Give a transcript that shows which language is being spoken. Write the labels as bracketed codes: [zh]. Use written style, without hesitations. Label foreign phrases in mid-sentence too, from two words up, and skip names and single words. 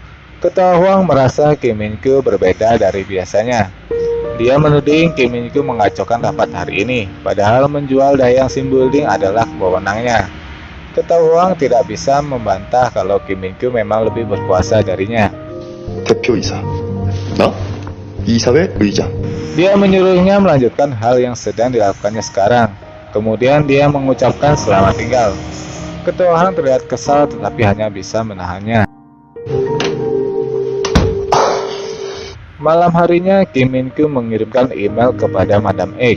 [id] Ketua Huang merasa Kim Min-kyu berbeda dari biasanya. Dia menuding Kim Min-kyu mengacaukan rapat hari ini, padahal menjual Dayang Sim Building adalah wewenangnya. Ketua Huang tidak bisa membantah kalau Kim Min-kyu memang lebih berkuasa darinya. [ko] 대표이사, 나? 이사회 의장. [id] Dia menyuruhnya melanjutkan hal yang sedang dilakukannya sekarang. Kemudian dia mengucapkan selamat tinggal. Ketua Huang terlihat kesal tetapi hanya bisa menahannya. Malam harinya, Kim Min-kyu mengirimkan email kepada Madam Egg.